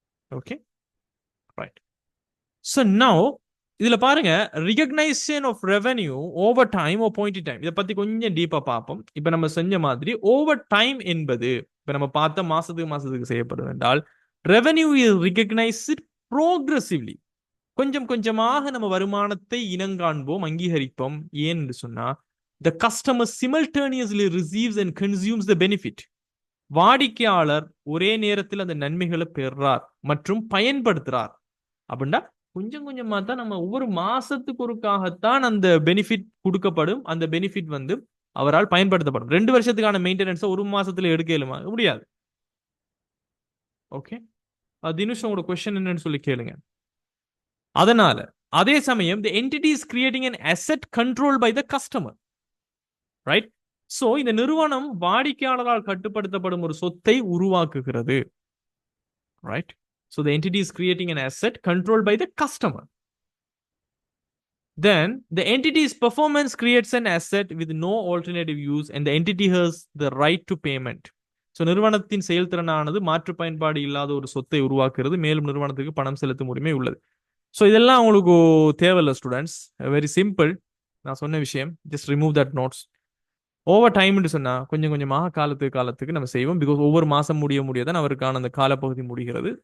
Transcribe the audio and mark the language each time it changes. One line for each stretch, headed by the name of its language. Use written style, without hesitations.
English: Okay, right. So now
Tamil: இதுல பாருங்க,
English: recognition of revenue over time or point in time,
Tamil: இதை பத்தி கொஞ்சம் டீப்பா பார்ப்போம். இப்ப நம்ம செஞ்ச மாதிரி ஓவர் டைம் என்பது இப்ப நம்ம பார்த்த மாசத்துக்கு செய்யப்படும் என்றால்
English: revenue is recognized progressively,
Tamil: கொஞ்சம் கொஞ்சமாக நம்ம வருமானத்தை இனங்காண்போம், அங்கீகரிப்போம். ஏன் என்று சொன்னா
English: the customer simultaneously receives and consumes the benefit.
Tamil: வாடிக்கையாளர் ஒரே நேரத்தில் அந்த நன்மைகளை பெறார் மற்றும் பயன்படுத்துறார். அப்படின்னா கொஞ்சம் கொஞ்சமா தான் நம்ம ஒவ்வொரு மாசத்துக்கு ஒருக்காகத்தான் அந்த பெனிஃபிட் கொடுக்கப்படும். அந்த பெனிஃபிட் வந்து அவரால் பயன்படுத்தப்படும். 2 வருஷத்துக்கான மெயின்டெனன்ஸை ஒரு மாசத்துல எடுக்க முடியாது. ஓகே, தினுஷ் உங்களோட கொஸ்டின் என்னன்னு சொல்லி கேளுங்க. அதனால அதே சமயம்
English: the entity is creating an asset controlled by the customer, right?
Tamil: So இந்த நிறுவனம் வாடிக்கையாளரால் கட்டுப்படுத்தப்படும் ஒரு சொத்தை உருவாக்குகிறது, right?
English: So the entity is creating an asset controlled by the customer. Then the entity's performance creates an asset with no alternative use and the entity has the right to payment.
Tamil: So நிறுவனத்தின் செயல்திறனானது மாற்று பயன்பாடு இல்லாத ஒரு சொத்தை உருவாக்குறது, மேலும் நிறுவனத்துக்கு பணம் செலுத்தும் உரிமை உள்ளது.
English: so
Tamil: இதெல்லாம் உங்களுக்கு தேவையில்லை
English: Students. Very simple.
Tamil: நான் சொன்ன விஷயம்,
English: Just remove that notes.
Tamil: Over டைம்னு சொன்னா கொஞ்சம் கொஞ்சமாக காலத்துக்கு நம்ம செய்வோம். பிகாஸ் ஒவ்வொரு மாசம் முடியாதான் அவருக்கான அந்த காலப்பகுதி முடிகிறது.